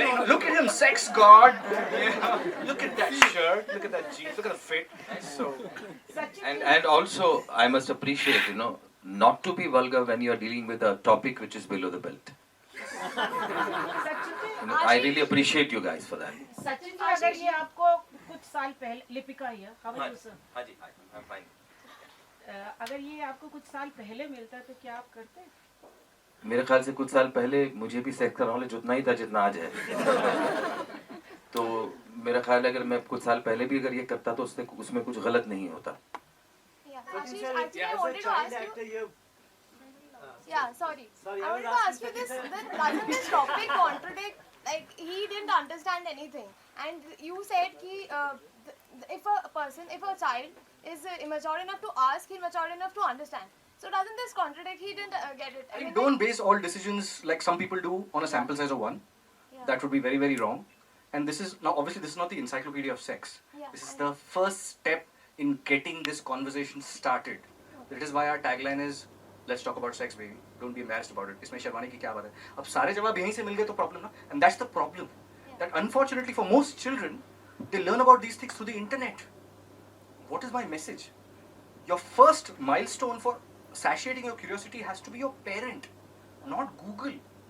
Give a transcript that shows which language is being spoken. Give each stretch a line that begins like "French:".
English: Look at him, sex god! Yeah. Look at that shirt, look at that jeans, look at the fit. So, And also, I must appreciate, not to be vulgar when you are dealing with a topic which is below the belt. I really appreciate you guys for that.
Hindi: Sachin ji, अगर ये आपको कुछ साल पहले लिपिका है,
English: how are you, sir?
Hindi: हाँ जी,
English: I'm fine.
Hindi: अगर ये आपको कुछ साल पहले मिलता तो क्या आप करते? मेरे ख्याल से कुछ साल पहले मुझे भी सेक्स का नॉलेज उतना ही था जितना आज है. तो मेरा ख्याल है अगर मैं कुछ साल पहले भी अगर ये करता तो उसमें कुछ गलत नहीं होता.
English: Ashish, actually, I wanted to ask you. Yeah, sorry. Sorry, I wanted to ask you this. Doesn't this topic contradict? Like, he didn't understand anything, and you said that if a child is immature enough to ask, he's mature enough to understand. So doesn't this contradict? He didn't get it. I mean, don't base all decisions like some people do on a sample size of one. Yeah. That would be very, very wrong. And this is now obviously this is not the encyclopedia of sex. Yeah, This is the first step in getting this conversation started. That is why our tagline is Let's talk about sex, baby. Don't be embarrassed about it.
Hindi: इसमें शर्माने की क्या बात है? अब सारे जवाब यहीं से मिल गए तो problem ना?
English: And that's the problem. That unfortunately for most children, they learn about these things through the internet. What is my message? Your first milestone for satiating your curiosity has to be your parent, not Google.